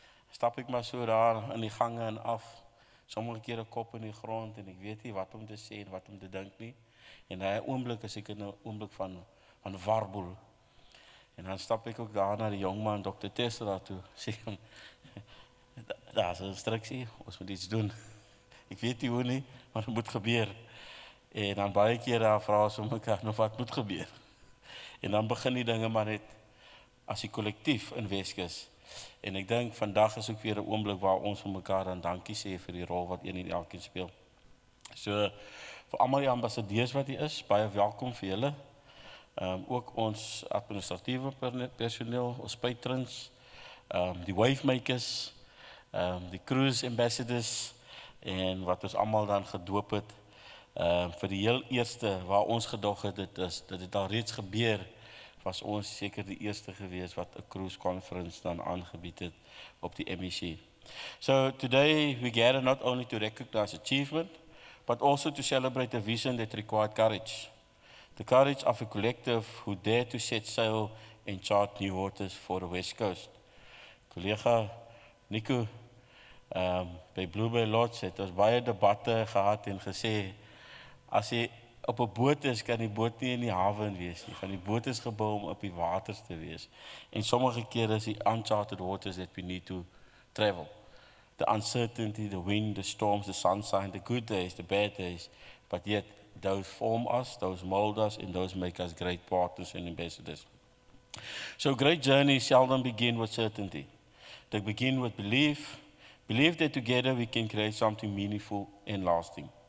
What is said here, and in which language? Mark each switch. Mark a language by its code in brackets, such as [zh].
[af] Stap ek maar so daar in die gange en af, sommige keer 'n kop in die grond, en ek weet nie wat om te sê en wat om te dink nie. En daai oomblik is ek in 'n oomblik van warboel. En dan stap ek ook daar na die jongman, Dr. Tessera toe, sê hom, daar is 'n instruksie, ons moet iets doen. Ek weet nie hoe nie, maar het moet gebeur. En dan baie keer daar vra ons om mekaar, nou wat moet gebeur? En dan begin die dinge maar net as die kollektief in Weskus. En ek dink vandag is ook weer 'n oomblik waar ons vir mekaar dan dankie sê vir die rol wat een en elkeen speel. So vir almal die ambassadeurs wat hier is, baie welkom vir julle. Ook ons administratiewe personeel, ons patrons, die wavemakers, die cruise ambassadors, en wat ons almal dan gedoop het, vir die heel eerste waar ons gedog het, dat dit al reeds gebeur, was ons seker die eerste gewees wat 'n cruise conference dan aangebied het op die MEC. [en] So today we gather not only to recognize achievement, but also to celebrate a vision that required courage. The courage of a collective who dare to set sail and chart new waters for the West Coast. [af] Collega Nico, by Blue Bay Lodge het ons baie debatte gehad en gesê, as jy op 'n boot is, kan die boot nie in die hawe wees nie. Van die boot is gebou om op die waters te wees. En sommige kere is die [en] uncharted waters that we need to travel. The uncertainty, the wind, the storms, the sunshine, the good days, the bad days, but yet those form us, those mold us, and those make us great partners and ambassadors. So great journeys seldom begin with certainty. They begin with belief that together we can create something meaningful and lasting.